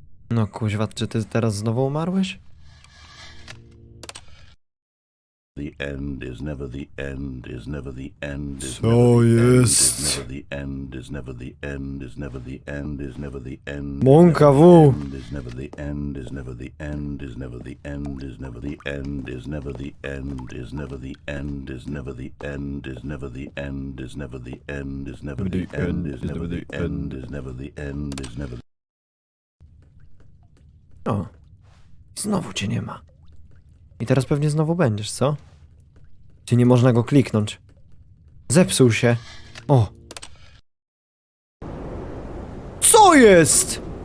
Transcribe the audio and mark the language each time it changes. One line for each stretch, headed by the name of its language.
Polish: No kuźwa, czy ty teraz znowu umarłeś?
English: The end is never the end, is never the end, is
Polish: Co
English: never the end,
Polish: jest?
English: is never the end, is never the end, is never the end, is never the end. Mąka W. Is never the end, is never the end, is never the end, is never the end, is never the end, is never the end, is never the end, is never the end, is never the end, is never the end, is never the end, is never the end, is never.
Polish: O. Znowu cię nie ma. I teraz pewnie znowu będziesz, co? Czy nie można go kliknąć? Zepsuł się. O. Co jest?